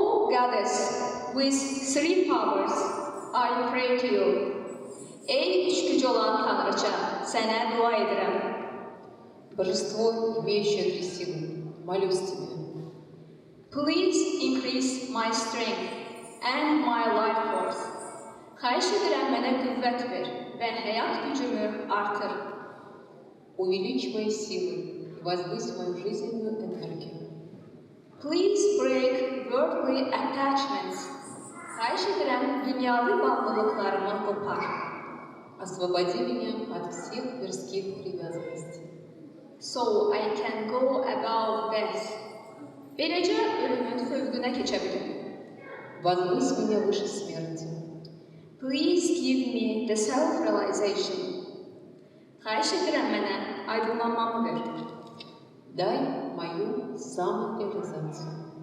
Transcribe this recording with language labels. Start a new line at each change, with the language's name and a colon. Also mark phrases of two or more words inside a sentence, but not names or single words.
English: Goddess, with three powers, I pray to you.
Azerbaijani: Ey üç gücü olan Tanrıça, sənə dua edirəm.
Russian: Божество, имеющее три силы, молюсь тебе.
English: Please increase my strength and my life force.
Azerbaijani: Xahiş edirəm mənə qüvvət ver və həyat gücümü artır.
Russian: Увеличь мои силы и возвысь мою жизненную энергию.
English: Please break worldly attachments.
Azerbaijani: Xahiş edirəm dünyavi bağlılıqlarımı qopar.
Russian: Освободи меня от всех мирских привязанностей.
English: So I can go above death.
Azerbaijani: Beləcə ölümün fövqünə keçə bilim.
Russian: Возвысь меня выше смерти.
English: Please give me the self-realization.
Azerbaijani: Xahiş edirəm mənə aydınlanmamı ver.
Russian: Дай мою самореализацию.